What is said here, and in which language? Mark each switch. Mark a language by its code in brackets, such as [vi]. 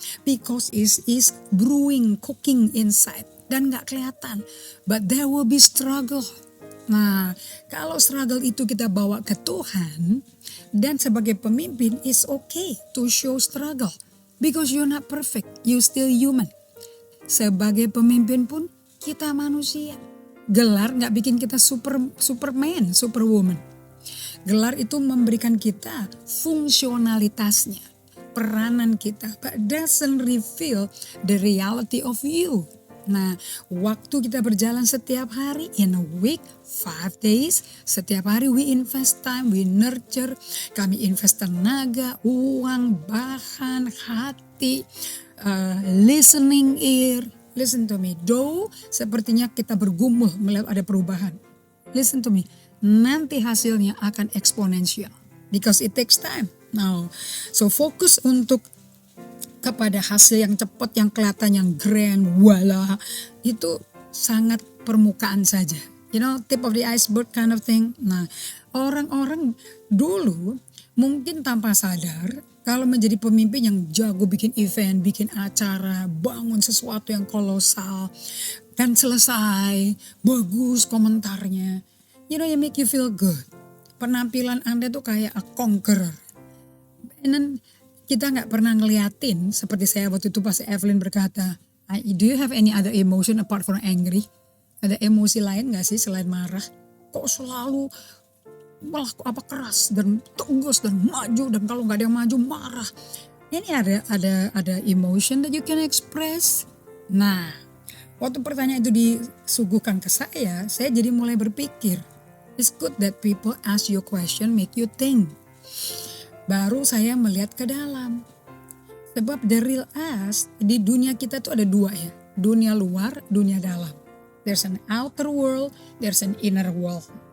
[en] Because it is brewing, cooking inside. [id] Dan gak kelihatan. [en] But there will be struggle. [id] Nah, kalau struggle itu kita bawa ke Tuhan. Dan sebagai pemimpin, [en] it's okay to show struggle. Because you're not perfect, you still human. [id] Sebagai pemimpin pun, kita manusia. Gelar gak bikin kita superman, superwoman. Gelar itu memberikan kita fungsionalitasnya, peranan kita, [en] but doesn't reveal the reality of you. [id] Nah, waktu kita berjalan setiap hari, [en] in a week, 5 days, [id] setiap hari [en] we invest time, we nurture, [id] kami invest tenaga, uang, bahan, hati, [en] listening ear. Listen to me, though [id] sepertinya kita bergumul melihat ada perubahan. [en] Listen to me, [id] nanti hasilnya akan eksponensial. [en] Because it takes time. Now, so [id] fokus untuk kepada hasil yang cepat, yang kelihatan, yang grand, wala. Itu sangat permukaan saja. [en] You know, tip of the iceberg kind of thing. [id] Nah, orang-orang dulu mungkin tanpa sadar kalau menjadi pemimpin yang jago bikin event, bikin acara, bangun sesuatu yang kolosal, dan selesai, bagus komentarnya. [en] You know, you make you feel good. [id] Penampilan Anda tuh kayak [en] a conqueror. And then [id] kita gak pernah ngeliatin, seperti saya waktu itu pas Evelyn berkata, [en] do you have any other emotion apart from angry? [id] Ada emosi lain gak sih selain marah? Kok selalu malah keras dan tegas dan maju, dan kalau nggak ada yang maju marah. Ini ada [en] emotion that you can express. [id] Nah, waktu pertanyaan itu disuguhkan ke saya jadi mulai berpikir. [en] It's good that people ask you question, make you think. [id] Baru saya melihat ke dalam. Sebab [en] the real us [id] di dunia kita tuh ada 2 ya. Dunia luar, dunia dalam. [en] There's an outer world, there's an inner world.